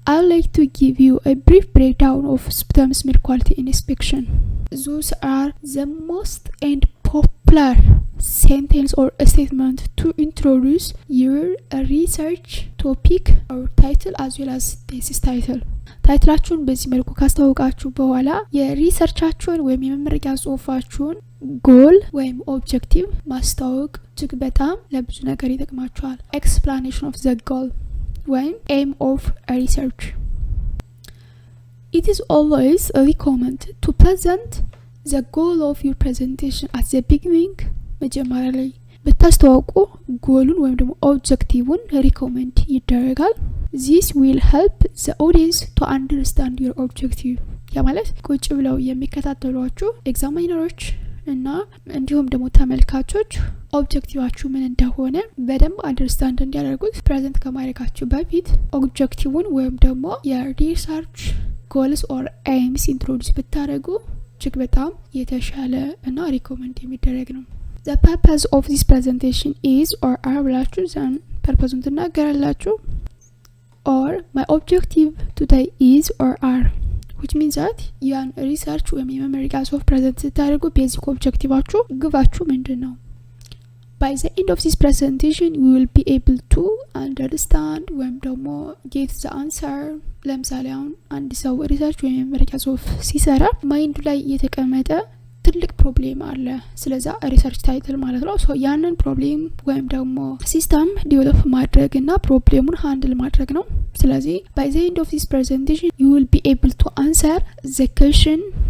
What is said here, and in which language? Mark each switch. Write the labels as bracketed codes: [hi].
[en] I would like to give you a brief breakdown of sputum smear quality inspection. Those are the most and popular sentence or statement to introduce your research topic or title as well as thesis title. [am] ታይትላችሁን በዚህ መልኩ ካስተዋወቃችሁ በኋላ የሪሰርቻችሁን ወይም የመመረቂያ ጽሁፋችሁን ጎል ወይም ኦብጀክቲቭ ማስተዋወቅ እጅግ በጣም ለብዙ ነገር ይጠቅማችኋል። [en] explanation of the goal [am] ወይም [en] aim of research. It is always recommended to present the goal of your presentation at the beginning. [am] መጀመሪያ ላይ ብታስተዋውቁ ጎሉን ወይም ደግሞ ኦብጀክቲቭን ሪኮመንድ ይደረጋል። [en] This will help the audience to understand your objective. [am] ያ ማለት ቁጭ ብለው የሚከታተሏችሁ ኤግዛሚነሮች እና እንዲሁም ደግሞ ተመልካቾች ኦብጀክቲቫችሁ ምን እንደሆነ በደንብ አንደርስታንድ እንዲያደርጉት ፕሬዘንት ከማድረጋችሁ በፊት ኦብጀክቲቭን ወይም ደግሞ የሪሰርች ጎልስ ኦር ኤምስ ኢንትሮዲዩስ ብታደርጉ እጅግ በጣም የተሻለ እና ሪኮመንድ የሚደረግ ነው። [en] The purpose of this presentation is or are [am] ብላችሁ ዘን ፐርፐዙን ትናገራላችሁ። [en] or my objective today is or are, which means that [am] ያን ሪሰርች ወይም የመመረቂያ ጽሁፍ ፕሬዘንት ስታደርጉ ቤዚክ ኦብጀክቲቫችሁ ግባችሁ ምንድን ነው? [en] By the end of this presentation you will be able to understand [am] ወይም ደግሞ [en] get the answer. [am] ለምሳሌ አሁን አንድ ሰው ሪሰርች ወይም የመመረቂያ ጽሁፍ ሲሰራ ማይንዱ ላይ የተቀመጠ ትልቅ ፕሮብሌም አለ፣ ስለዛ ሪሰርች ታይትል ማለት ነው። ሶ ያንን ፕሮብሌም ወይም ደግሞ ሲስተም ዲቨሎፕ ማድረግ እና ፕሮብሌሙን ሃንድል ማድረግ ነው። ስለዚህ [en] by the end of this presentation you will be able to answer the question.